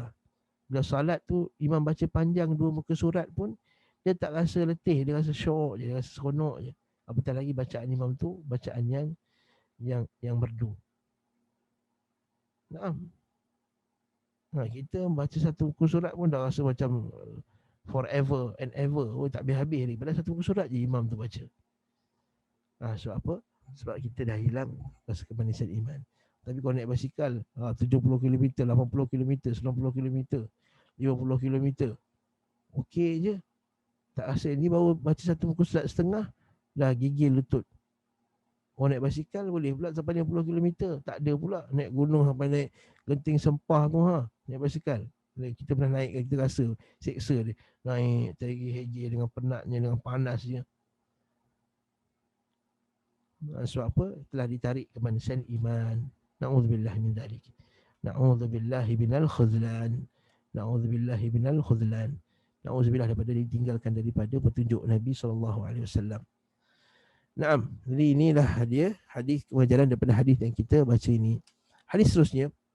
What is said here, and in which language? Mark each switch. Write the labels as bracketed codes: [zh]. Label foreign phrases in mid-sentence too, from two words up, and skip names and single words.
[ms] Bila salat tu, imam baca panjang 2 muka surat pun, dia tak rasa letih, dia rasa syok je, dia rasa seronok je. Apatah lagi bacaan imam tu bacaan yang merdu. Kita baca satu muka surat pun dah rasa macam [en] forever and ever. [ms] Tak habis-habis ni. Padahal satu muka surat je imam tu baca. Sebab apa? Sebab kita dah hilang rasa kemanisan iman. Tapi kalau naik basikal 70 km, 80 km, 90 km, 50 km, okey je. Tak rasa. Ni baru baca satu muka surat setengah, dah gigil lutut. Orang naik basikal boleh pula sampai 50 km. Tak ada pula naik gunung sampai naik Genting Sempah tu naik basikal. Kita pernah naik, kita rasa seksa dia. Naik tergigil dengan penatnya, dengan panasnya. Sebab apa? Telah ditarik kemanisan iman. [ar] نعوذ بالله من ذلك. نعوذ بالله من الخذلان. نعوذ بالله من الخذلان. [ms] Na'udzubillah daripada ditinggalkan daripada petunjuk Nabi SAW. Naam, jadi inilah dia hadis pengajaran daripada hadis yang kita baca ini. Hadis seterusnya,